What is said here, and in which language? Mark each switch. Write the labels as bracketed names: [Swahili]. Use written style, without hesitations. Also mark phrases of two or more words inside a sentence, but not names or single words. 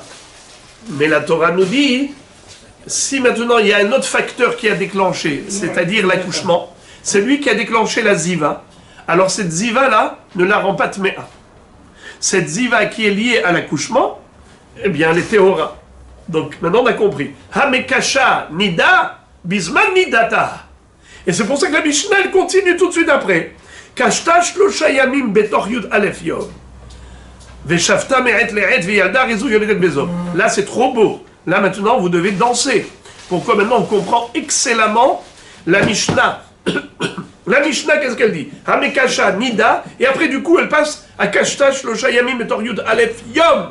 [French] Mais la Torah nous dit, si maintenant il y a un autre facteur qui a déclenché, c'est-à-dire l'accouchement, c'est lui qui a déclenché la ziva, alors cette ziva-là ne la rend pas tméa. Cette ziva qui est liée à l'accouchement, eh bien elle est théora. Donc maintenant on a compris. [Hebrew] המקשה נדה בזמן נדתה. [French] Et c'est pour ça que la Mishnah elle continue tout de suite après. [Hebrew] קשתה שלשה ימים בתוך יוד אלף יום. [French] Là, c'est trop beau. Là, maintenant, vous devez danser. Pourquoi maintenant, on comprend excellemment la Mishnah. La Mishnah, qu'est-ce qu'elle dit? [Hebrew] המקשה נדה, [French] et après, du coup, elle passe à [Hebrew] קשתה שלשה ימים בתוך יוד אלף יום.